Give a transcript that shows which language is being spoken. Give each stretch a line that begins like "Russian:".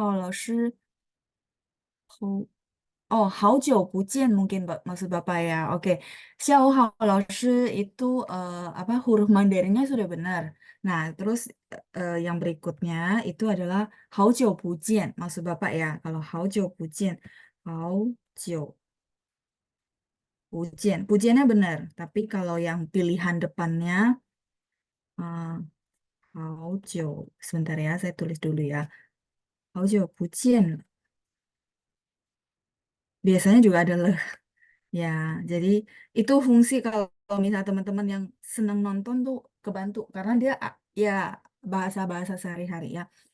Chinese: 下午好，老师。
Indonesian: Oh,
Chinese: 好久不见
Indonesian: mungkin maksud Bapak ya. Oke.
Chinese: 下午好，老师
Indonesian: itu apa huruf Mandarinnya sudah benar. Nah, terus yang berikutnya itu adalah
Chinese: 好久不见
Indonesian: maksud Bapak ya. Kalau
Chinese: 好久不见, 好久不见.
Indonesian: Pujiannya benar, tapi kalau yang pilihan depannya
Chinese: 好久
Indonesian: sebentar ya, saya tulis dulu ya.
Chinese: 好久不见.
Indonesian: Biasanya juga ada ya, jadi itu fungsi kalau misalnya teman-teman yang senang nonton tuh kebantu karena dia ya bahasa-bahasa sehari-hari ya.